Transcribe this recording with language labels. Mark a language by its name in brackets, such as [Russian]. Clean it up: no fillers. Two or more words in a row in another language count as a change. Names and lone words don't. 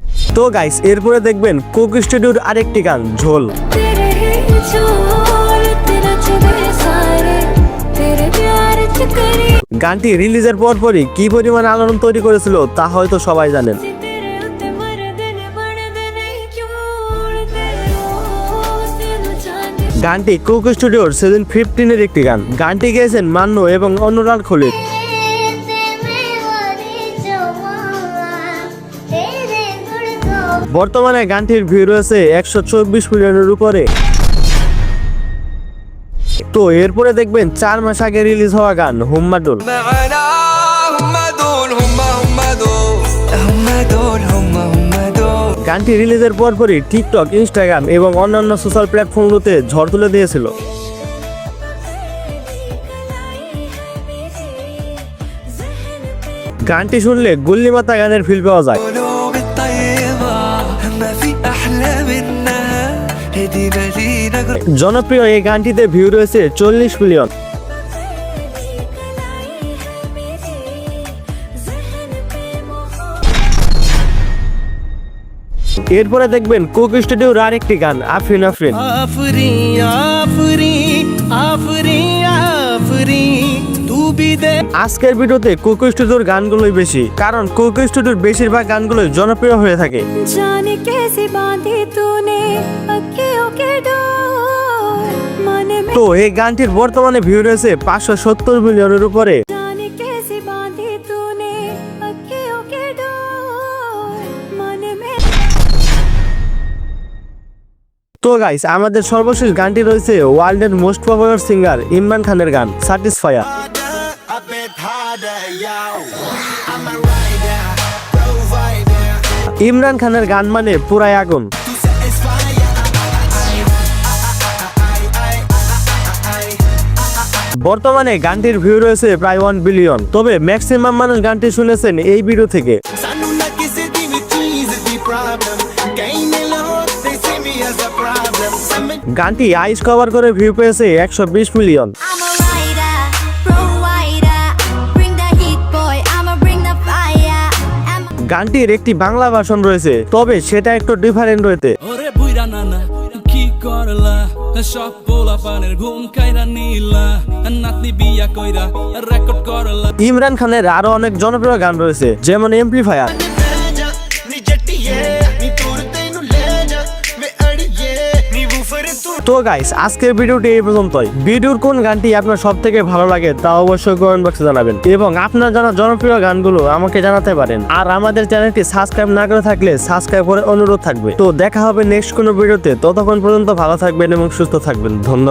[Bangla] তো গাইস এরপরে দেখবেন কোক স্টুডিওর আরেকটি গান ঝোল। [Urdu] تیرے ہی جھول تیرا چبھے سارے تیرے پیار چ کری [Bangla] গানটি রিলিজের পরপরই কি পরিমাণ আলোড়ন তৈরি করেছিল তা হয়তো সবাই জানেন। [Urdu] تیرے اتے مر دن بن دن کیوں تیرے روز دل جانے [Bangla] গানটি কোক স্টুডিওর সিজন 15 এর একটি গান। গানটি গেয়েছেন মান্নু এবং অনুরাগ খলিল। বর্তমানে গানটির ভিউ রয়েছে 124 মিলিয়নের উপরে। তো এরপরে দেখবেন 4 মাস আগে রিলিজ হওয়া গান হুম্মাদুল। [Arabic] معنا هم دول [Bangla] গানটি রিলিজের পরপরই টিকটক, ইনস্টাগ্রাম এবং অন্যান্য [English] social platforms [Bangla] ঝড় তুলে দিয়েছিল। গানটি শুনলে গুল্লিমাতা গানের ফিল পাওয়া যায়। [Arabic] قلوب الطيبة ما في أحلى منها هدي مدينة [Bangla] জনপ্রিয় এই গানটিতে ভিউ রয়েছে 40 মিলিয়ন। এরপরে দেখবেন কোক স্টুডিওর আরেকটি গান আফরিন আফরিন। [Urdu] آفری آفری آفری آفری تو بھی دے [Bangla] আজকের ভিডিওতে কোক স্টুডিওর গানগুলোই বেশি, কারণ কোক স্টুডিওর বেশিরভাগ গানগুলোই জনপ্রিয় হয়ে থাকে। [Urdu] جانے کیسے باندھی تونے اکھیوں کے ڈور من میں [Bangla] তো এই গানটির বর্তমানে ভিউ রয়েছে 570 মিলিয়নের উপরে। [Urdu] جانے کیسے باندھی تونے اکھیوں کے ڈور من میں [Bangla] তো গাইস আমাদের সর্বশেষ গানটি রয়েছে [English] world's most popular singer [Bangla] ইমরান খানের গান স্যাটিসফায়ার। ইমরান খানের গান মানে পুরাই আগুন। বর্তমানে গানটির ভিউ রয়েছে প্রায় 1 বিলিয়ন। তবে ম্যাক্সিমাম মানুষ গানটি শুনেছেন এই ভিডিও থেকে। [Punjabi] ਸਾਨੂੰ ਨਾ ਕਿਸੀ ਦੀ ਭੀ ਚੀਜ਼ ਦੀ ਪ੍ਰੌਬਲਮ ਕਹੀਂ ਨੇ ਲੋਗ [English] they see me as a problem [Punjabi] समझ [Bangla] গানটি [English] ice cover [Bangla] করে ভিউ পেয়েছে 120 মিলিয়ন। [English] I'm a rider, provider. Bring the heat, boy. I'ma bring the fire. I'm [Bangla] গানটির একটি বাংলা ভার্সন রয়েছে, তবে সেটা একটু ডিফারেন্ট রয়েছে। ওরে বুইরা নানা কি করলা সব পোলা পানের ঘুম কাইরা নিলা নাতনি বিয়া কইরা রেকর্ড করলা। ইমরান খানের আরো অনেক জনপ্রিয় গান রয়েছে, যেমন এমপ্লিফায়ার। [Punjabi] ਨੀ ਜੱਟੀਏ ਨੀ ਤੁਰਤੇ ਨੂ ਲੈ ਜਾ ਵੇ ਅੜੀਏ ਨੀ ਵੂਫਰ ਤੂ [Bangla] তো গাইস আজকের ভিডিওটি এই পর্যন্তই। ভিডিওর কোন গানটি আপনার সব থেকে ভালো লাগে তা অবশ্যই [English] comment box [Bangla] জানাবেন, এবং আপনার জানা জনপ্রিয় গানগুলো আমাকে জানাতে পারেন। আর আমাদের চ্যানেলটি সাবস্ক্রাইব না করে থাকলে সাবস্ক্রাইব করে অনুরোধ থাকবে। তো দেখা হবে নেক্সট কোনো ভিডিওতে, ততক্ষণ পর্যন্ত ভালো থাকবেন এবং সুস্থ থাকবেন।